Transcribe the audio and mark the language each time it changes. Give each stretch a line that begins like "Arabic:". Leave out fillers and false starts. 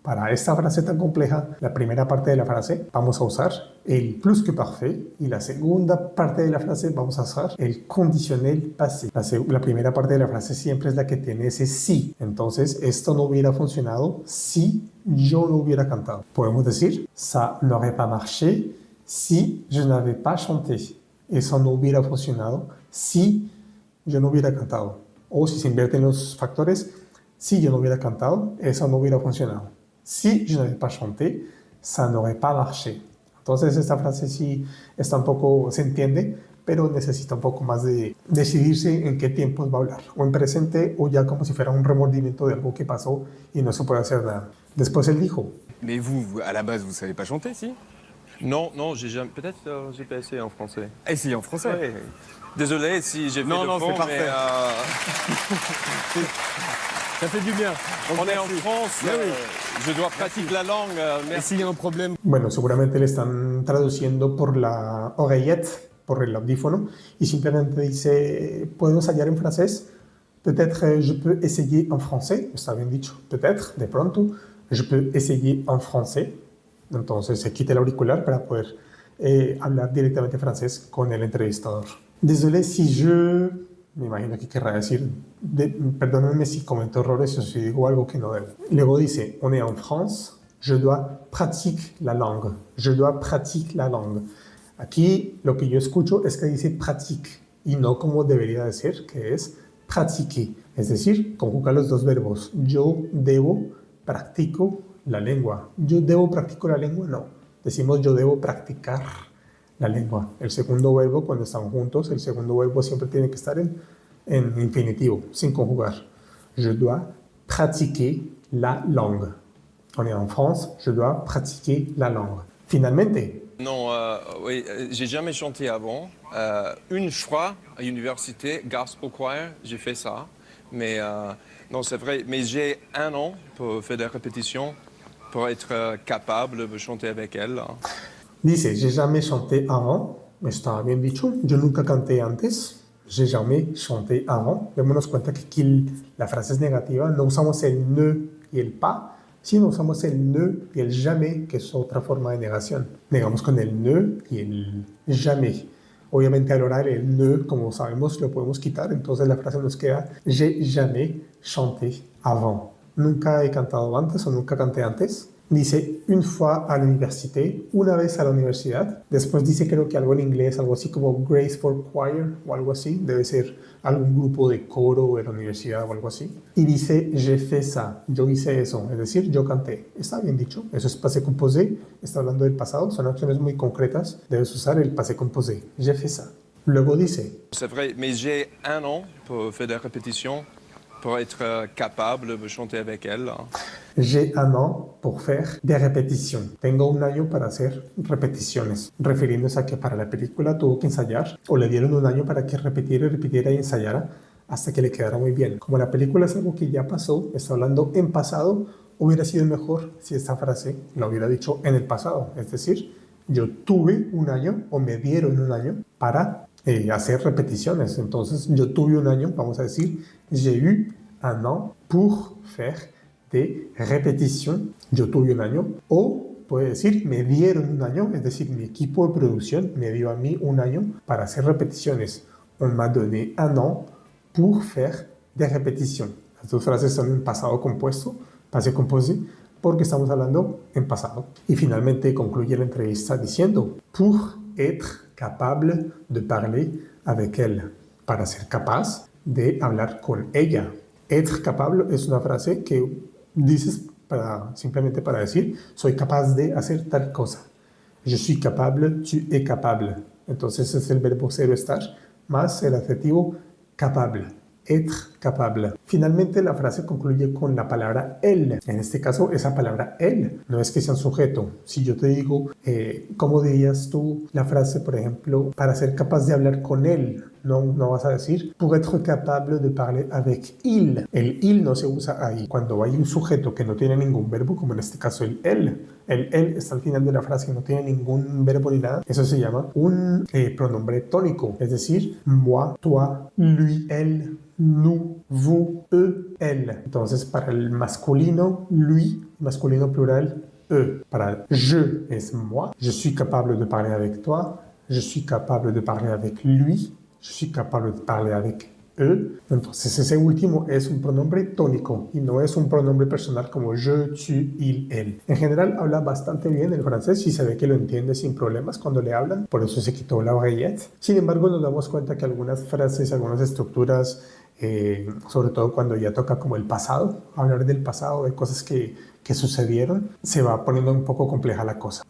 Spanish: Para esta frase tan compleja, la primera parte de la frase vamos a usar el plus que parfait y la segunda parte de la frase vamos a usar el conditionnel passé. La primera parte de la frase siempre es la que tiene ese sí. Entonces, esto no hubiera funcionado si yo no hubiera cantado. Podemos decir,
French: ça n'aurait pas marché si je n'avais pas chanté.
Spanish: Eso no hubiera funcionado si yo no hubiera cantado. O si se invierten los factores, si yo no hubiera cantado, eso no hubiera funcionado.
French: Si je n'avais pas chanté, ça n'aurait pas marché.
Spanish: Entonces esta frase sí está un poco, se entiende, pero necesita un poco más de decidirse en qué tiempos va a hablar. O en presente o ya como si fuera un remordimiento de algo que pasó y no se puede hacer nada. Después él dijo.
French: Mais vous, à la base, vous savez pas chanter, si? Non, non, j'ai jamais. Peut-être j'ai pas essayé en français. Essayez en français. Ouais. Désolé si j'ai fait Non, le non, fond, c'est parfait. mais Ça fait du bien. on est en France. Mais oui. Je dois pratiquer la langue. Et Merci. s'il y a un problème,
Spanish: Bueno, seguramente le están traduciendo por la oreillette, por el audífono, y simplemente dice, ¿puedo ensayar en francés?
French: Peut-être je peux essayer en français,
Spanish: está bien dicho,
French: peut-être,
Spanish: de pronto,
French: je peux essayer en français.
Spanish: Entonces se quita el auricular para poder hablar directamente francés con el entrevistador.
French: Désolé si je...
Spanish: Me imagino que querrá decir, perdónenme si comento errores o si digo algo que no debo. Luego dice,
French: on est en France, je dois pratiquer la langue. Je dois pratiquer la langue.
Spanish: Aquí lo que yo escucho es que dice pratique y no como debería decir, que es pratiquer. Es decir, conjuga los dos verbos. Yo debo, practico la lengua. Yo debo, practico la lengua, no. Decimos yo debo practicar la lengua. El segundo verbo, cuando están juntos, el segundo verbo siempre tiene que estar en infinitivo, sin conjugar.
French: Je dois pratiquer la langue. On est en France, je dois pratiquer la langue.
Spanish: Finalmente.
French: Non, oui, j'ai jamais chanté avant. Une fois à l'université, Gospel Choir, j'ai fait ça. Mais non, c'est vrai. Mais j'ai un an pour faire des répétitions, pour être capable de chanter avec elle.
Spanish: Dice,
French: j'ai jamais chanté avant.
Spanish: Está bien dicho. Yo nunca canté antes.
French: J'ai jamais chanté avant.
Spanish: Démonos cuenta que aquí la frase es negativa. No usamos el ne y el pas, sino usamos el ne y el jamais, que es otra forma de negación. Negamos con el ne y el jamais. Obviamente al oral el ne, como sabemos, lo podemos quitar. Entonces la frase nos queda
French: j'ai jamais chanté avant.
Spanish: Nunca he cantado antes o nunca canté antes. Dice
French: une fois à l'université,
Spanish: una vez a la universidad. Después dice creo que algo en inglés, algo así como Grace for Choir o algo así. Debe ser algún grupo de coro de la universidad o algo así. Y dice j'ai fait ça, yo hice eso, es decir, yo canté. Está bien dicho, eso es passé composé, está hablando del pasado, son acciones muy concretas. Debes usar el passé composé, j'ai fait ça. Luego dice,
French: C'est vrai, mais j'ai un an pour faire des répétitions, pour être capable de chanter avec elle. j'ai un an pour faire des répétitions.
Spanish: Tengo un año para hacer repeticiones, refiriéndose a que para la película tuvo que ensayar o le dieron un año para que repitiera y repitiera y ensayara hasta que le quedara muy bien. Como la película es algo que ya pasó, está hablando en pasado, hubiera sido mejor si esta frase la hubiera dicho en el pasado. Es decir, yo tuve un año o me dieron un año para hacer repeticiones. Entonces, yo tuve un año, vamos a decir,
French: j'ai eu un an pour faire des répétitions.
Spanish: Yo tuve un año. O puede decir, me dieron un año, es decir, mi equipo de producción me dio a mí un año para hacer repeticiones.
French: On m'a donné un an pour faire des répétitions.
Spanish: Las dos frases son en pasado compuesto, passé composé, porque estamos hablando en pasado. Y finalmente concluye la entrevista diciendo,
French: pour être capable de parler avec elle,
Spanish: para ser capaz de hablar con ella. Être capable es una frase que dices simplemente para decir, soy capaz de hacer tal cosa.
French: Je suis capable, tu es capable.
Spanish: Entonces es el verbo ser o estar más el adjetivo capable. Être capable. Finalmente la frase concluye con la palabra elle. En este caso esa palabra elle no es que sea un sujeto. Si yo te digo, ¿cómo dirías tú la frase, por ejemplo, para ser capaz de hablar con él? No vas a decir pour être capable de parler avec il. El il no se usa ahí. Cuando hay un sujeto que no tiene ningún verbo, como en este caso el él está al final de la frase y no tiene ningún verbo ni nada, eso se llama un pronombre tónico, es decir, moi, toi, lui, elle, nous, vous, eux, elle. Entonces, para el masculino, lui, masculino plural, eux. Para je es moi,
French: je suis capable de parler avec toi, je suis capable de parler avec lui, je suis capable de parler avec eux.
Spanish: Entonces ese último es un pronombre tónico y no es un pronombre personal como je, tu, il, elle. En general habla bastante bien el francés y se ve que lo entiende sin problemas cuando le hablan, por eso se quitó la oreillette. Sin embargo, nos damos cuenta que algunas frases, algunas estructuras, sobre todo cuando ya toca como el pasado, hablar del pasado, de cosas que sucedieron, se va poniendo un poco compleja la cosa.